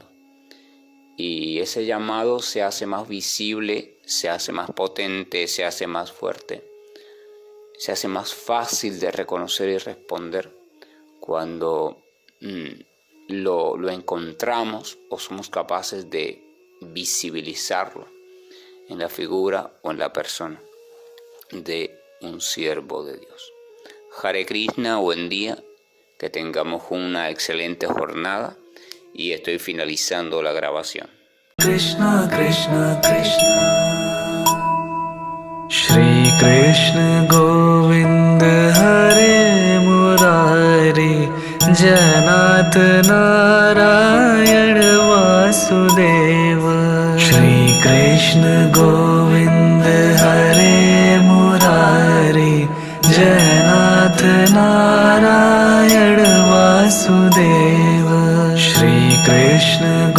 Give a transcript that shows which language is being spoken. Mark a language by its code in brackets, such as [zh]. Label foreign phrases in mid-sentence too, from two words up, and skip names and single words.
[es] Y ese llamado se hace más visible, se hace más potente, se hace más fuerte, se hace más fácil de reconocer y responder cuando lo encontramos o somos capaces de visibilizarlo en la figura o en la persona de un siervo de Dios. [sa] Hare Krishna, [es] buen día, que tengamos una excelente jornada y estoy finalizando la grabación. [sa] Krishna Krishna Krishna Shri Krishna Govind Hare Murari Janat Narayan Vasudeva Shri Krishna Govind Hare Murari Janat Narayan Vasudeva Shri Krishna